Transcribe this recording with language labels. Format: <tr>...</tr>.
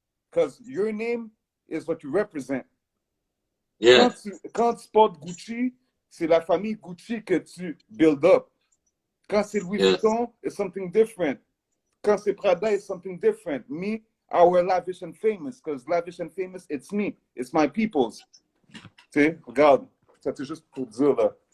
<en>Because your name is what you represent. Yeah.</en> <fr>Quand tu portes Gucci, c'est la famille Gucci que tu</fr> <en>build up.</en> <fr>Quand c'est</fr> <en>Louis Vuitton, it's something different. Quand c'est Prada, it's something different. Me, I wear Lavish and Famous, because Lavish and Famous, it's me. It's my people's.</en> <fr>Tu sais, regarde, ça c'est juste pour dire, là.</fr>